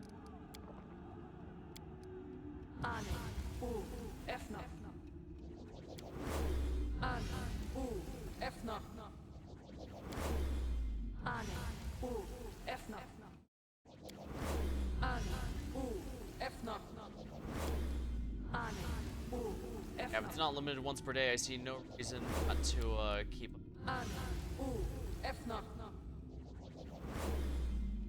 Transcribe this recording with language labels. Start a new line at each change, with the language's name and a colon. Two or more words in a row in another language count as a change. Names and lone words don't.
English: Ane, U, Efna. Ane, U, Efna. Ane, U, Efna. Ane, U, Efna. Ane, U, Yeah, if Efna. it's not limited once per day, I see no reason not to keep. Ane, U, Efna.